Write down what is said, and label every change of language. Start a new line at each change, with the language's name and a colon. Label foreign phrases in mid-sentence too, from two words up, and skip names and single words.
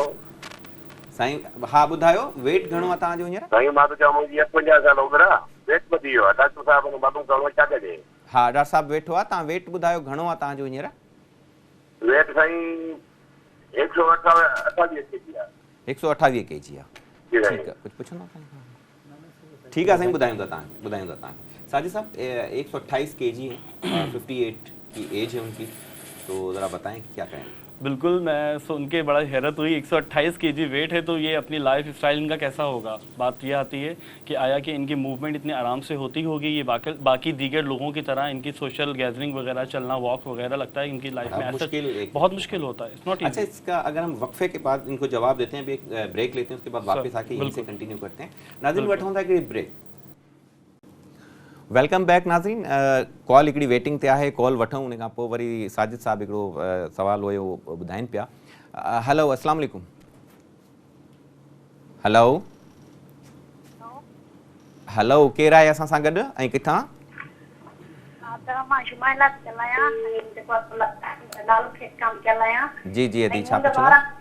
Sindhi: साईं, हा ॿुधायो वेट घणो आहे तव्हांजो हींअर? साईं मां त चवां मुंहिंजी 58 साल उमिरि आहे, वेट वधी वियो आहे। डॉक्टर साहब मूंखे मालूम करिणो छा कजे? हा डॉक्टर साहब वेठो आहे, तव्हां वेट ॿुधायो घणो आहे तव्हांजो हींअर? वेट साईं 128 केजी आहे। 128 केजी आहे। ठीकु आहे, कुझु पुछंदो?
Hindi: ठीक है
Sindhi: साईं, ॿुधायूं था तव्हांखे।
Hindi: साजिद साहब 128 केजी हैं, 58 की एज है उनकी, तो ज़रा बताएं कि क्या करें। बिल्कुल, मैं सुन के बड़ा हैरत हुई। 128 केजी वेट है, तो ये अपनी
English: life style
Hindi: इनका कैसा होगा? बात ये आती है कि आया कि इनकी मूवमेंट इतने आराम से होती होगी, ये बाकी दीगर लोगों की तरह इनकी
English: social gathering
Hindi: वगैरह, चलना, वॉक वगैरह, लगता है इनकी लाइफ में बहुत मुश्किल होता है। नॉट अच्छा, इसका अगर हम वक्फे के बाद इनको जवाब देते हैं, एक ब्रेक लेते हैं, उसके बाद वापस आके इनसे कंटिन्यू करते हैं।
Sindhi: नाज़रीन वठूं था कि ब्रेक।
English: welcome back नाज़रीन।
Sindhi: कॉल हिकिड़ी वेटिंग ते आहे, कॉल वठूं, उन खां पोइ वरी साजिद साहब हिकिड़ो सवाल हुयो ॿुधाइनि पिया।
Arabic: हेलो السلام عليكم.
Sindhi: हेलो केरु आहे असां सां गॾु ऐं किथां? जी जी अदी, छा पुछो?